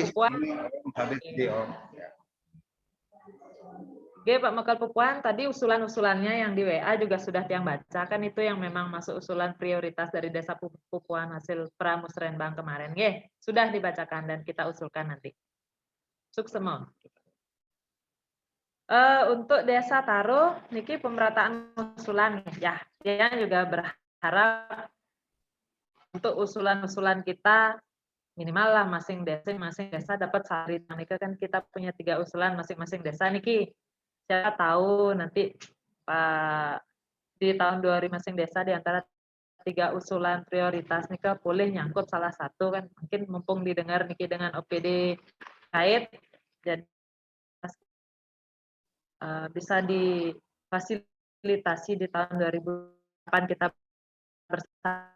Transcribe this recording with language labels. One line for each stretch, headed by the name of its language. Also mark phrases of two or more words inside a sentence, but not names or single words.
Indonesian: Pupuan. Oke, Pak Mekal Pupuan, tadi usulan-usulannya yang di WA juga sudah Tiang baca, kan itu yang memang masuk usulan prioritas dari Desa Pupuan hasil Pramusrenbang kemarin. Oke, sudah dibacakan dan kita usulkan nanti. Suksemo. Untuk Desa Taro, niki pemerataan usulan ya. Dia juga berharap untuk usulan-usulan kita minimal lah masing-masing desa dapat sehari. Nika kan kita punya 3 usulan masing-masing desa niki. Siapa tahu nanti di tahun 2000 masing desa di antara 3 usulan prioritas nika boleh nyangkut salah satu kan mungkin mumpung didengar niki dengan OPD kait jadi bisa difasilitasi di tahun 2008 kita bersama.